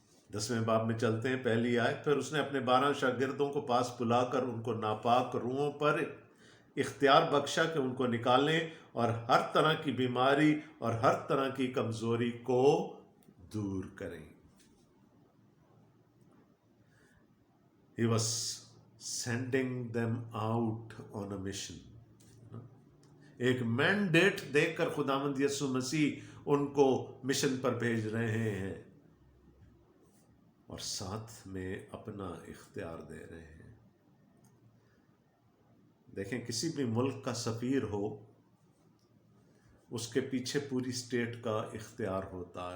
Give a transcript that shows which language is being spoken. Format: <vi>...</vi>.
<ur>10ویں باب میں چلتے ہیں، پہلی آیت. پھر اس نے اپنے 12 شاگردوں کو پاس بلا کر ان کو ناپاک روحوں پر اختیار بخشا کہ ان کو نکالیں اور ہر طرح کی بیماری اور ہر طرح کی کمزوری کو دور کریں.</ur> <en>He was sending them out on a mission.</en> <ur>ایک مینڈیٹ دے کر خداوند یسوع مسیح ان کو مشن پر بھیج رہے ہیں، اور ساتھ میں اپنا اختیار دے رہے ہیں. دیکھیں، کسی بھی ملک کا سفیر ہو، اس کے پیچھے پوری اسٹیٹ کا اختیار ہوتا ہے.</ur>